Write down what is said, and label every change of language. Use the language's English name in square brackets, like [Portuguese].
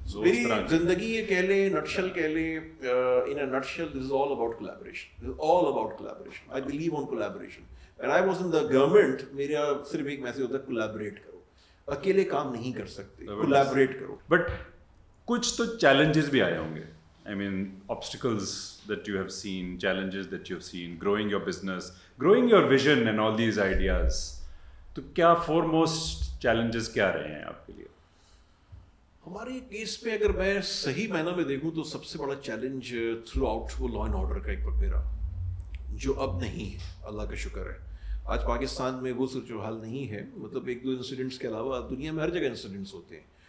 [Urdu] میری زندگی یہ کہہ لیں, [English] Nutshell کہہ لیں, in a nutshell this is all about collaboration. This is all about collaboration. I believe on collaboration. when I was in the government, [Urdu] میرا صرف ایک میسج ہوتا ہے کولیبوریٹ کرو. اکیلے کام نہیں کر سکتے, کولیبوریٹ کرو. بٹ کچھ تو چیلنجز بھی آئے ہوں گے. [English] I mean, obstacles that you have seen, challenges that you have seen, growing your business, growing your vision and all these ideas. [Urdu] تو کیا [English] foremost challenges [Urdu] کیا رہے ہیں آپ کے لیے؟ ہمارے کیس پہ اگر میں صحیح معنی میں دیکھوں تو سب سے بڑا چیلنج تھرو آؤٹ وہ لا اینڈ آرڈر کا ایک وقت میرا, جو اب نہیں ہے, اللہ کا شکر ہے. آج پاکستان میں وہ صورتحال نہیں ہے. مطلب 1-2 انسیڈنٹس کے علاوہ دنیا میں ہر جگہ انسیڈنٹس ہوتے ہیں.